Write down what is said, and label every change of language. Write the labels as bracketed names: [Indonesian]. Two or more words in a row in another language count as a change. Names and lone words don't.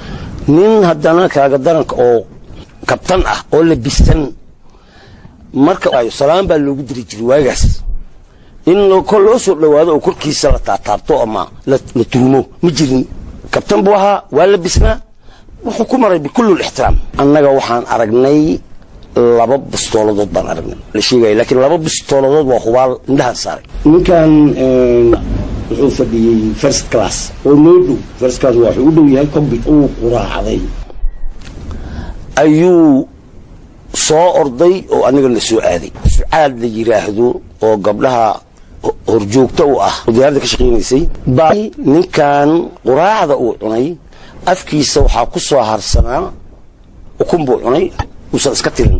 [Somali] nin haddana kaaga daranka oo kabtan ah oo labisan, marka ay salaan baa loogu diri jiray waagaas in loo soo dhawaado oo korkiisa la taataabto ama la tuumo. ma jirin, kabtan buu ahaa, waa labisnaa, wuxuu ku maray bikulli ixtiraam. annaga waxaan aragnay 2 bistooladood baan aragnay la sheegay, laakiin 2 bistooladood waa hubaal indhaha saaray. ninkan wuxuu fadhiyey [English] first class [Somali] oo noo dhow. [English] first class [Somali] waa wuxuu u dhow yahay cockpit. uu quraacday ayuu soo orday oo aniga la soo aaday. sucaad la yiraahdo oo gabdhaha horjoogta u ah oo diyaaradda ka shaqeynaysay baa ninkan quraacda uu cunay afkiisa waxaa ku soo harsanaa ukun buu cunay, uusan iska tirin.